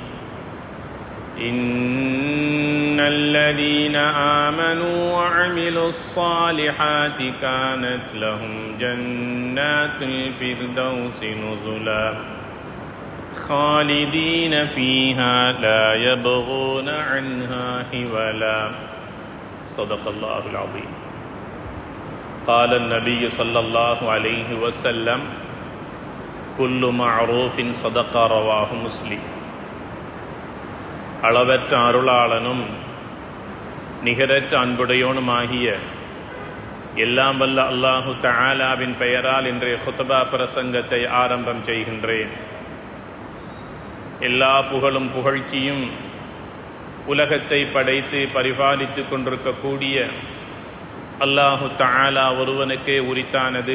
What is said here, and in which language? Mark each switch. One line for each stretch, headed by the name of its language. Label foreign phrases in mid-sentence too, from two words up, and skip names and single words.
Arabic: إن الذين آمنوا وعملوا الصالحات كانت لهم جنات الفردوس نزلا خالدين فيها لا يبغون عنها حولا صدق الله العظيم قال النبي صلى الله عليه وسلم كل معروف صدق رواه مسلم
Tamil: அளவற்ற அருளாளனும் நிகரற்ற அன்புடையோனுமாகிய எல்லாம் வல்ல
Arabic: الله تعالى
Tamil: பெயரால் இன்றைய குத்பா பிரசங்கத்தை ஆரம்பம் செய்கின்றேன். எல்லா புகழும் புகழ்ச்சியும் உலகத்தை படைத்து பரிபாலித்து கொண்டிருக்கக்கூடிய
Arabic: الله تعالى
Tamil: ஒருவனுக்கே உரித்தானது.